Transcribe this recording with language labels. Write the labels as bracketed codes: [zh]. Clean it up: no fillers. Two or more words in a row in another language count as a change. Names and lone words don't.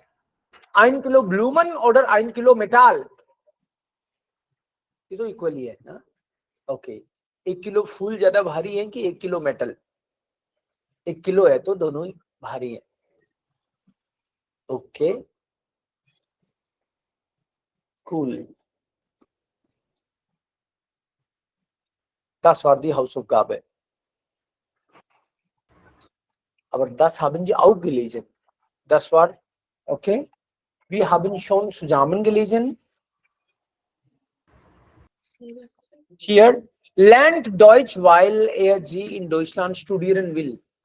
[de] 1 Kilo Blumen oder 1 Kilo Metall? [hi] ये तो इक्वली है ना. ओके. 1 किलो फूल ज्यादा भारी है कि 1 किलो मेटल? 1 किलो है तो दोनों ही भारी है. ओके. [de] Cool. Das war die Hausaufgabe. Aber das haben Sie auch gelesen. Das war, okay. Wir haben schon zusammen gelesen. Hier, lernt Deutsch, weil er sie in Deutschland studieren will.